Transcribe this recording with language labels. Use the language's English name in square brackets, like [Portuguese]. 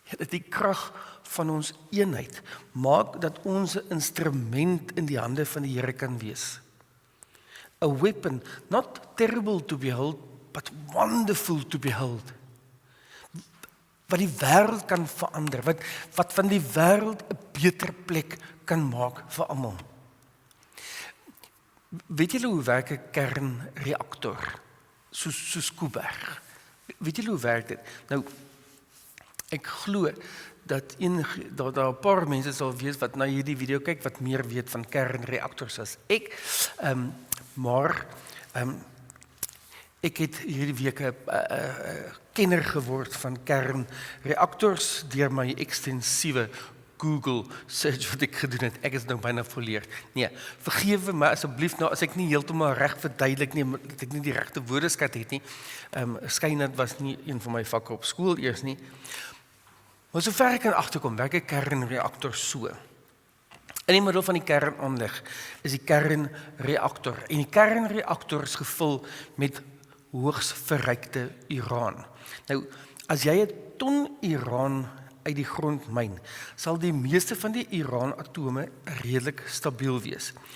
[Afrikaans] Die krag van ons eenheid maak dat ons 'n instrument in die hande van die Here kan wees. [English] A weapon, not terrible to behold, but wonderful to behold. [Afrikaans] Wat die wêreld kan verander, wat van die wêreld 'n beter plek kan maak vir almal. Weet julle hoe werk 'n kernreaktor? Soos Kuiberg. Weet julle hoe werk dit? Nou, ek glo dat daar 'n paar mense sal wees wat na hierdie video kyk wat meer weet van kernreaktors as ek. Maar ek het hierdie week 'n kenner geword van kernreaktors deur my ekstensiewe Google search wat ek gedoen het. Ek is nou byna volleerd. Nee, vergewe my asseblief nou as ek nie heeltemal reg verduidelik nie, dat ek nie die regte woordeskat het nie. Skyn dit was nie een van my vakke op skool eers nie. Maar sover ek kan agterkom, werk 'n kernreaktor so. In die middel van die kernaanleg is die kernreaktor. En die kernreaktor is gevul met hoogs verrykte uraan. Nou, as jy 'n ton uraan uit die grond myn, sal die meeste van die uraanatome redelik stabiel wees.